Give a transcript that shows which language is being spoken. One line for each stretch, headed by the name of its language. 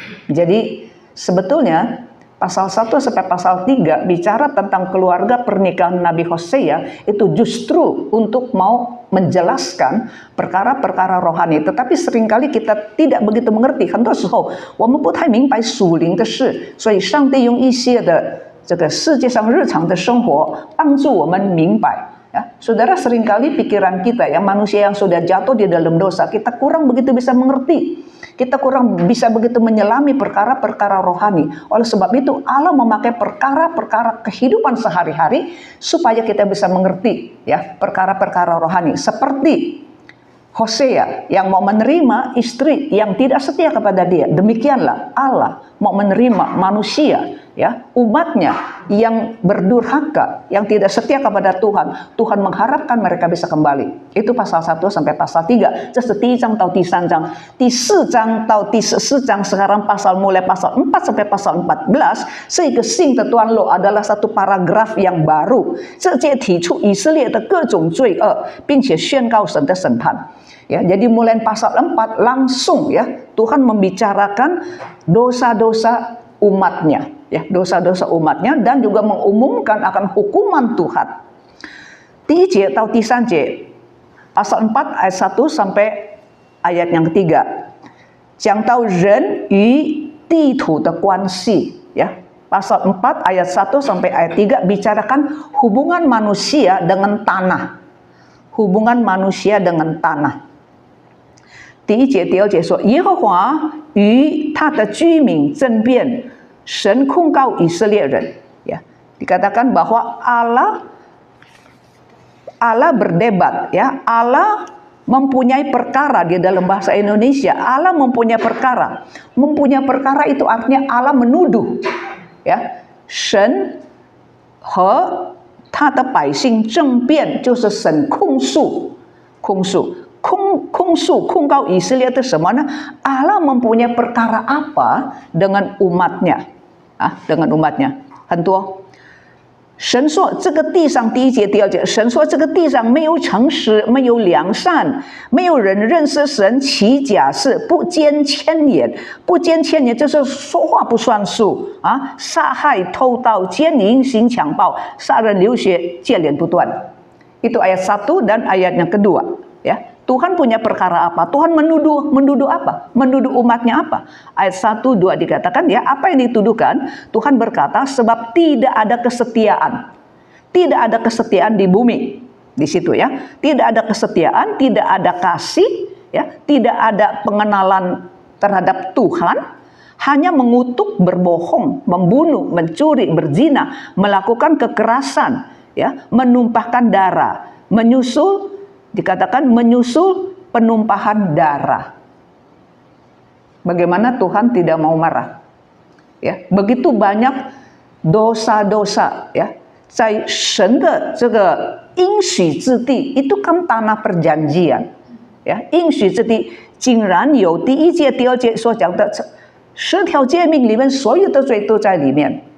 Indonesian: Jadi sebetulnya pasal 1 sampai pasal 3 bicara tentang keluarga pernikahan Nabi Hosea itu justru untuk mau menjelaskan perkara-perkara rohani. Tetapi seringkali kita tidak begitu mengerti.
Chinese: 很多时候我们不太明白属灵的事，所以上帝用一些的这个世界上日常的生活帮助我们明白
Indonesian: Ya, saudara, seringkali pikiran kita yang manusia yang sudah jatuh di dalam dosa, kita kurang begitu bisa mengerti. Kita kurang bisa begitu menyelami perkara-perkara rohani. Oleh sebab itu Allah memakai perkara-perkara kehidupan sehari-hari supaya kita bisa mengerti ya perkara-perkara rohani. Seperti Hosea yang mau menerima istri yang tidak setia kepada dia. Demikianlah Allah mau menerima manusia ya, umatnya yang berdurhaka, yang tidak setia kepada Tuhan. Tuhan mengharapkan mereka bisa kembali. Itu pasal 1 sampai pasal 3.
Chinese: 这是第1章到第3章。第4章到第14章
Indonesian: sekarang mulai pasal 4 sampai pasal 14
Chinese: 是一个新的段落
Indonesian: adalah satu paragraf yang baru.
Chinese: 这节提出以色列的各种罪恶，并且宣告神的审判。
Indonesian: Ya, jadi mulai pasal 4 langsung ya Tuhan membicarakan dosa-dosa umatnya, ya dosa-dosa umatnya dan juga mengumumkan akan hukuman Tuhan.
Chinese: 第1节到第3节
Indonesian: pasal 4 ayat 1 sampai ayat yang ketiga
Chinese: 讲到人与地土的关系
Indonesian: ya. Pasal 4 ayat 1 sampai ayat 3 bicarakan hubungan manusia dengan tanah. Hubungan manusia dengan tanah.
Chinese: 第1节、第2节说，耶和华与他的居民争辩，神控告以色列人。
Indonesian: Ya, dikatakan bahwa Allah berdebat, ya, Allah mempunyai perkara di dalam bahasa Indonesia. Allah mempunyai perkara. Mempunyai perkara itu artinya Allah menuduh, ya.
Chinese: 神和他的百姓争辩，就是神控诉。控告以色列的什么呢？
Indonesian: Allah mempunyai perkara apa dengan umatnya? Dengan umatnya.
Chinese: 很多。神说这个地上第1节、第2节，神说这个地上没有诚实，没有良善，没有人认识神，起假誓，不坚千言，不坚千言就是说话不算数啊！杀害、偷盗、奸淫、行强暴、杀人流血，接连不断。
Indonesian: Itu ayat 1 dan ayat yang kedua, ya. Tuhan punya perkara apa? Tuhan menuduh apa? Menuduh umatnya apa? Ayat 1, 2 dikatakan ya, apa yang dituduhkan? Tuhan berkata sebab tidak ada kesetiaan. Tidak ada kesetiaan di bumi. Di situ ya. Tidak ada kesetiaan, tidak ada kasih, ya, tidak ada pengenalan terhadap Tuhan, hanya mengutuk, berbohong, membunuh, mencuri, berzina, melakukan kekerasan, ya, menumpahkan darah, dikatakan menyusul penumpahan darah. Bagaimana Tuhan tidak mau marah? Ya, begitu banyak dosa-dosa ya.
Chinese: 在神的这个应许之地
Indonesian: itu kan tanah perjanjian.
Chinese: Ya, 应许之地竟然有第1节、第2节所讲的10条诫命里面所有的罪都在里面.